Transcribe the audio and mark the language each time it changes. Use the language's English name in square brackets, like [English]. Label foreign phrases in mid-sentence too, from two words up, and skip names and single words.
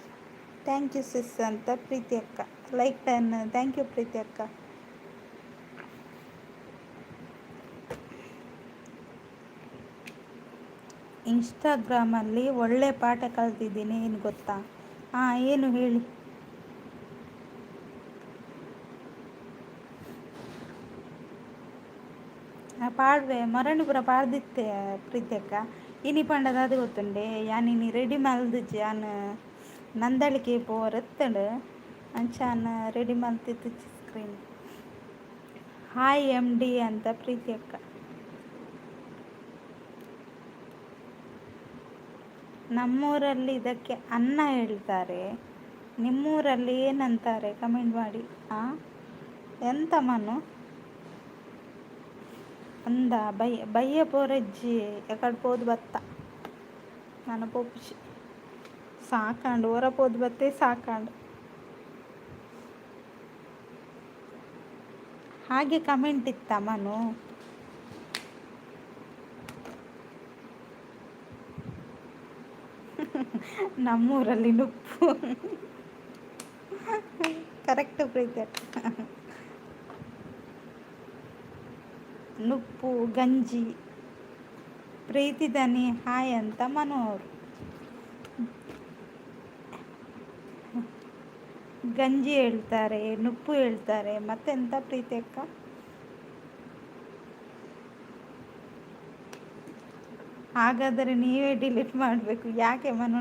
[English] Thank you sis [Kannada] ಅಂತ ಪ್ರೀತಿ ಅಕ್ಕ ಲೈಕ್ 10. [English] Thank you [Kannada] ಪ್ರೀತಿ ಅಕ್ಕ. ಇನ್ಸ್ಟಾಗ್ರಾಮಲ್ಲಿ ಒಳ್ಳೆ ಪಾಠ ಕಲ್ತಿದ್ದೀನಿ, ಏನು ಗೊತ್ತಾ? ಏನು ಹೇಳಿ? [Tulu] ಪಾಡ್ವೆ ಮೊರಣಪುರ ಪಾಡ್ದಿತ್ತೆ ಪ್ರೀತಿ ಅಕ್ಕ. ಇನಿ ಪಂಡದ ಅದು ಗೊತ್ತುಂಡೆ ಯಾನಿನಿ ರೆಡಿ ಮಲ್ದಿಜ್ಜಿ ಯಾನು ನಂದಳಿಕೆ ಪೋರೆತ್ತಂಡು ಅಂಚಾನ ರೆಡಿ ಮಲ್ತಿತ್ತು ಸ್ಕ್ರೀನ್. [Kannada] ಹಾಯ್ MD ಅಂತ ಪ್ರೀತಿ ಅಕ್ಕ. ನಮ್ಮೂರಲ್ಲಿ ಇದಕ್ಕೆ ಅನ್ನ ಹೇಳ್ತಾರೆ, ನಿಮ್ಮೂರಲ್ಲಿ ಏನಂತಾರೆ ಕಮೆಂಟ್ ಮಾಡಿ. [Tulu] ಎಂತ ಮನು ಅಂದ ಬಯ್ಯ ಪೋರಜ್ಜಿ ಎಕಡೆ ಪೋದು ಬತ್ತ ನನ್ನ ಪೋಪಿಸಿ ಸಾಕಾಂಡು ಹೊರ ಪೋದು ಬತ್ತೇ ಸಾಕಾಂಡು. ಹಾಗೆ ಕಮೆಂಟ್ ಇತ್ತ ಮನು? [Kannada] ನಮ್ಮೂರಲ್ಲಿ ನುಪ್ಪು ಕರೆಕ್ಟ್ ಪ್ರೀತಿ ನುಪ್ಪು ಗಂಜಿ. ಪ್ರೀತಿ ದನಿ ಹಾಯ್ ಅಂತ ಮನು ಅವರು. ಗಂಜಿ ಹೇಳ್ತಾರೆ, ನುಪ್ಪು ಹೇಳ್ತಾರೆ, ಮತ್ತೆಂತ ಪ್ರೀತಿ ಅಕ್ಕ? ಹಾಗಾದರೆ ನೀವೇ ಡಿಲೀಟ್ ಮಾಡಬೇಕು. ಯಾಕೆ ಮನು?